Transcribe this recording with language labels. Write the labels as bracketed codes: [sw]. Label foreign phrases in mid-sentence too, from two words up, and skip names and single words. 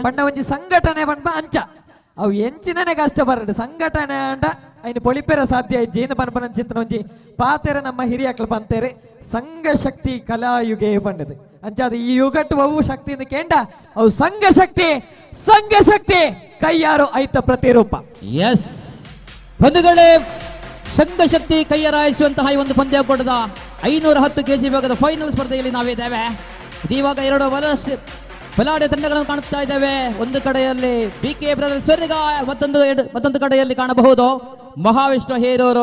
[tcy] ಪಂಡ ಒಂಜಿ ಸಂಘಟನೆ ಬಣ್ಣ ಅಂಚ ಅವು ಎಂಚಿನೇ ಕಷ್ಟ ಬರಡು ಸಂಘಟನೆ ಅಂಡ ಐನು ಪೊಳಿಪೇರ ಸಾಧ್ಯ ಜೇನ ಪನ್ಪನ ಚಿತ್ರ ಒಂಜಿ ಪಾತೆರ ನಮ್ಮ ಹಿರಿಯಕ್ಲು ಬಂತೇರೆ ಸಂಘ ಶಕ್ತಿ ಕಲಾಯುಗೆ ಪಂಡದು ಅಂಚಾದ ಈ ಯುಗಟ್ಟು ಅವು ಶಕ್ತಿಯಿಂದ ಕೇಂಡ ಅವು ಸಂಘ ಶಕ್ತಿ ಕೈಯಾರು ಐತ ಪ್ರತಿರೂಪ. [kn] ಎಸ್ ಬಂಧುಗಳೇ, ಸಂಘ ಶಕ್ತಿ ಕೈಯರಾಯಿಸುವಂತಹ ಈ ಒಂದು ಪಂದ್ಯಾಕೂಟದ 510 kg ವಿಭಾಗದ ಫೈನಲ್ ಸ್ಪರ್ಧೆಯಲ್ಲಿ ನಾವಿದ್ದೇವೆ. ಇವಾಗ ಎರಡು ಬಲಾಢ್ಯ ತಂಡಗಳನ್ನು ಕಾಣಿಸ್ತಾ ಇದ್ದೇವೆ. ಒಂದು ಕಡೆಯಲ್ಲಿ BK ಬ್ರದರ್ಸ್ ಸ್ವರ್ಗ, ಮತ್ತೊಂದು ಕಡೆಯಲ್ಲಿ ಕಾಣಬಹುದು ಮಹಾವಿಷ್ಣು ಹೇರೂರು.